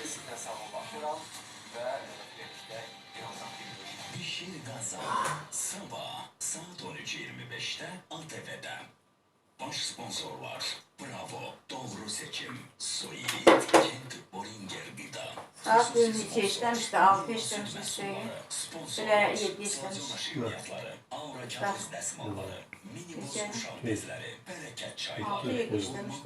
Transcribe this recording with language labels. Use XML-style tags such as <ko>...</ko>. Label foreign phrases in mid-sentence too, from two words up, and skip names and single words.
<az>sizə sağollaşıram və birlikdə birazdan görüşürük.</az> <tr>Bişir Qaza sabah saat 13:25'te ATV'de. Baş sponsorlar Bravo, Doğru Seçim, Soyit, Kent Boringer Gıda. Saat 22 işlemişti, 6 işlemişti. Böyle 7 işlemiş.</tr> <az>Aura kağıt desmalları, minimum uşaq bezləri, bərəkət çayları,</az> <tr>6 işlemişti.</tr>